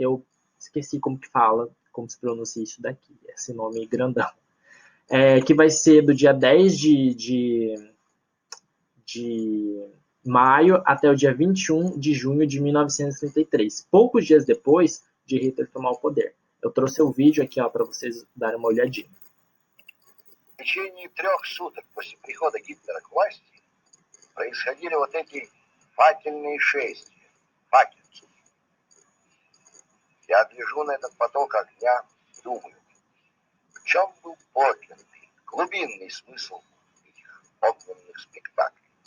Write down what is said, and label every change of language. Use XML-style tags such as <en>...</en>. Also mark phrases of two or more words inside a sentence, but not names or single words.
<pt>Eu esqueci como que fala, como se pronuncia isso daqui, esse nome grandão, que vai ser do dia 10 de maio até o dia 21 de junho de 1933, poucos dias depois de Hitler tomar o poder. Eu trouxe o vídeo aqui para vocês darem uma olhadinha.</pt> <ru>В течение 3 суток после прихода Гитлера к власти происходили вот эти факельные шествия, факельцы. Я гляжу на этот поток огня, думаю, в чем был подлинный, глубинный смысл этих огненных спектаклей.</ru>